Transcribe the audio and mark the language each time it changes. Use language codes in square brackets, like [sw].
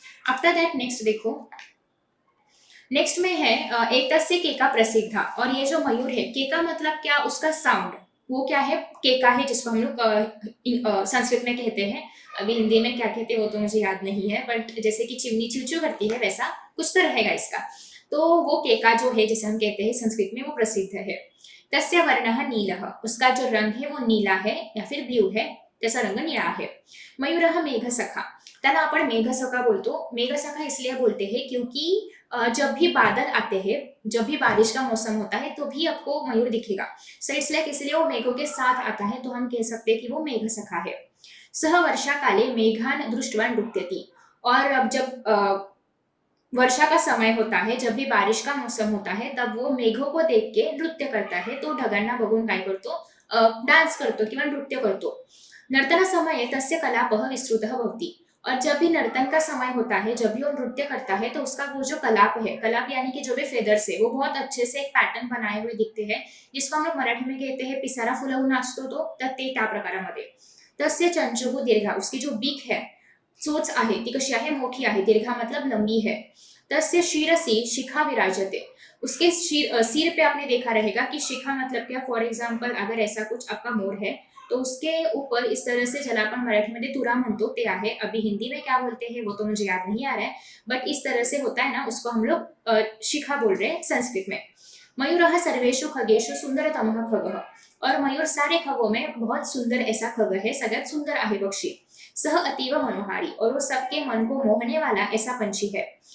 [hi] After that next देखो, next में है [sa] एतस्य केका प्रसिद्धा, [hi] और ये जो मयूर है, केका मतलब क्या, उसका साउंड, वो क्या है, केका है, जिसको हम लोग संस्कृत में कहते हैं। अभी हिंदी में क्या कहते हैं वो तो मुझे याद नहीं है, बट जैसे कि चिमनी चूचू करती है वैसा कुछ तो रहेगा इसका। तो वो केका जो है जिसे हम कहते हैं संस्कृत में, वो प्रसिद्ध है। [sa] तस्य वर्णः नीलः, [hi] उसका जो रंग है वो नीला है या फिर ब्लू है, [mr] त्याचा रंग निळा [hi] है। [sa] मयूरः मेघसखा, [mr] त्याला आपण मेघसखा बोलतो। [hi] मेघसखा इसलिए बोलते हैं क्योंकि जब भी बादल आते हैं, जब भी बारिश का मौसम होता है तो भी आपको मयूर दिखेगा, सो इसलिए इसलिए वो मेघों के साथ आता है, तो हम कह सकते हैं कि वो मेघसखा है। [sa] सह वर्षा काले मेघान दृष्ट्वा नृत्यति, [hi] और अब जब वर्षा का समय होता है, जब भी बारिश का मौसम होता है, तब वो मेघों को देख के नृत्य करता है। तो [mr] ढगांना बघून काय करतो, डान्स करतो किंवा नृत्य करतो. [sa] नर्तनसमये तस्य कलापः विस्तृतः भवति. [hi] और जब भी नर्तन का समय होता है, जब भी वो नृत्य करता है, तो उसका वो जो कलाप है, कलाप यानी कि जो भी फेदर्स है, वो बहुत अच्छे से एक पैटर्न बनाए हुए दिखते हैं, जिसको हम लोग मराठी में कहते हैं [mr] पिसारा फुलवून नाचतो तो, तर ते त्या प्रकारामध्ये. [sa] तस्य चंचुः दीर्घा, [hi] उसकी जो बीक है, [mr] चोच आहे ती कशी आहे, मोठी आहे. [hi] दीर्घा मतलब लंबी है. [sa] तस्य शिरसी शिखा विराजते, [hi] उसके सिर पे आपने देखा रहेगा कि शिखा मतलब क्या. फॉर एग्जाम्पल अगर ऐसा कुछ आपका मोर है, तो उसके ऊपर इस तरह से, [mr] ज्याला आपण मराठीमध्ये तुरा म्हणतो ते आहे. [hi] अभी हिंदी में क्या बोलते हैं वो तो मुझे याद नहीं आ रहा है, बट इस तरह से होता है ना, उसको हम लोग शिखा बोल रहे हैं संस्कृत में. [sa] मयूरः सर्वेषु खगेषु सुंदरतमः खगः, [hi] और मयूर सारे खगों में बहुत सुंदर ऐसा खग है, [mr] सगळ्यात सुंदर आहे पक्षी. [sa] सह अतीव मनोहारी, [hi] और वो सबके मन को मोहने वाला ऐसा पंछी है.